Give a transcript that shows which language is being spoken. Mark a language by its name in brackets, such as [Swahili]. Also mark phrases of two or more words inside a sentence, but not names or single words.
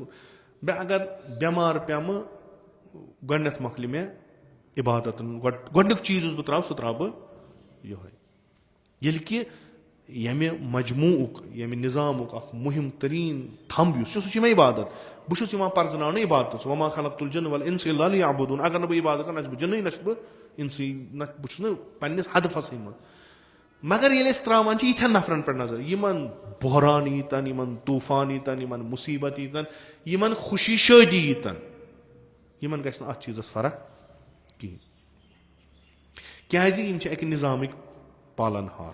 [Kashmiri] مےٚ اگر بٮ۪مار پیٚمہٕ گۄڈنٮ۪تھ مۄکلہِ مےٚ عبادتن گۄڈنیُک چیٖز یُس بہٕ ترٛاوٕ سُہ ترٛاوٕ بہٕ یِہوے. ییٚلہِ کہِ ییٚمہِ مجموٗعُک ییٚمہِ نِظامُک اکھ مُہِم تریٖن تھمب یُس چھُ سُہ چھُ مےٚ عبادت. بہٕ چھُس یِوان پرزناونہٕ عبادتس [Arabic] وما خلقت الجن والانس الا ليعبدون. [Kashmiri] اگر نہٕ بہٕ عبادت کرٕ نہ چھُس بہٕ جِنٕے نہ چھُس بہٕ انسٕے نہ بہٕ چھُس نہٕ پننِس ہدفسٕے منٛز. مگر ییٚلہِ أسۍ ترٛاوان چھِ یِتھٮ۪ن نفرن پٮ۪ٹھ نظر یِمن بحران ییٖتن یِمن طوٗفان ییٖتن یِمن مُصیبت ییٖتن یِمن خوشی شٲدی ییٖتن یِمن گژھِ نہٕ اتھ چیٖزس فرق کِہینۍ کیٛازِ یِم چھِ اکہِ نِظامٕکۍ پالن ہار.